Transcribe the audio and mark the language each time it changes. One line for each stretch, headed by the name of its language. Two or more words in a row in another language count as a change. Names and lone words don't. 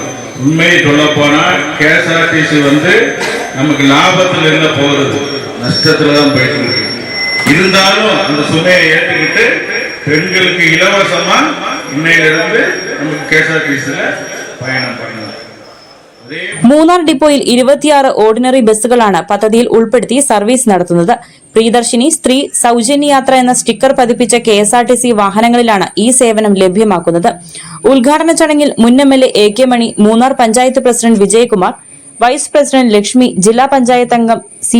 Tamil: உண்மையை சொல்ல போனா KSRTC நமக்கு லாபத்தில் இல்ல போறது, நஷ்டத்துல தான் போயிட்டு இருக்கு. இருந்தாலும் அந்த சுமையை ஏற்றுக்கிட்டு பெண்களுக்கு இலவசமா இன்னையிலிருந்து நமக்கு KSRTCல பயணம் பண்ணலாம்.
Malayalam: മൂന്നാർ ഡിപ്പോയിൽ 26
English: ordinary buses
Malayalam: പദ്ധതിയിൽ ഉൾപ്പെടുത്തി സർവീസ് നടത്തുന്നത്. പ്രിയദർശിനി സ്ത്രീ സൗജന്യ യാത്ര എന്ന സ്റ്റിക്കർ പതിപ്പിച്ച KSRTC വാഹനങ്ങളിലാണ് ഈ സേവനം ലഭ്യമാക്കുന്നത്. ഉദ്ഘാടന ചടങ്ങിൽ മുൻ MLA AK മണി, മൂന്നാർ പഞ്ചായത്ത് പ്രസിഡന്റ് വിജയകുമാർ,
English: vice president
Malayalam: ലക്ഷ്മി, ജില്ലാ പഞ്ചായത്ത് അംഗം C.